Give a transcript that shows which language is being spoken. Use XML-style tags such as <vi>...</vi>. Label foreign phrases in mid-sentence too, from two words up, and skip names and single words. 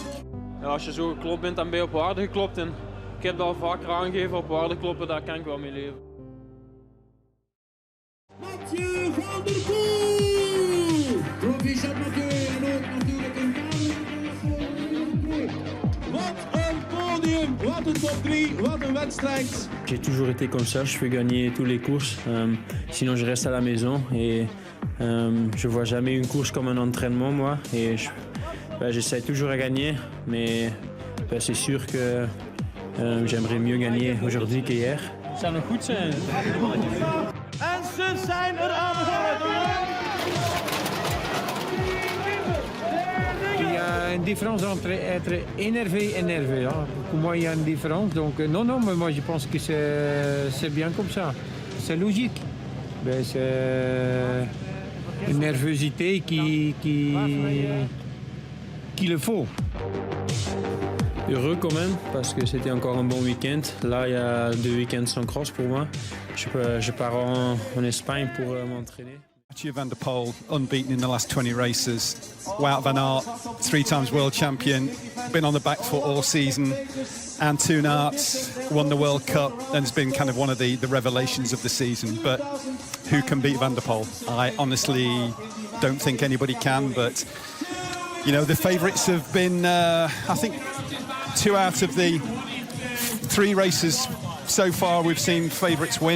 <nl>Ja, als je zo geklopt bent, dan ben je op waarde geklopt. En ik heb dat al vaker aangegeven, op waarde kloppen, daar kan ik wel mee leven. Mathieu van der Poel. Proficiat Mathieu en ook natuurlijk een Wat een podium, wat een top 3, wat een wedstrijd.</nl> <fr>J'ai toujours été comme ça, je veux gagner toutes les courses, sinon je reste à la maison et je vois jamais une course comme un entraînement moi et j'essaie toujours à gagner mais c'est sûr que j'aimerais mieux gagner aujourd'hui qu'hier.</fr> <nl>Het zou nog goed zijn. En ze zijn aangekomen.</nl> <fr>Il y a une différence entre être énervé et nerveux. Hein. Pour moi, il y a une différence. Donc, non, mais moi, je pense que c'est bien comme ça. C'est logique. C'est une nervosité qui le faut. Heureux quand même, parce que c'était encore un bon week-end. Là, il y a 2 week-ends sans cross pour moi. Je pars en Espagne pour m'entraîner.</fr> <en>Mathieu van der Poel, unbeaten in the last 20 races. Wout van Aert, 3 times world champion, been on the back foot all season. And Tunetank won the World Cup and has been kind of one of the revelations of the season. But who can beat Van der Poel? I honestly don't think anybody can, but you know, the favourites have been, I think, 2 out of the 3 races so far we've seen favourites win.</en>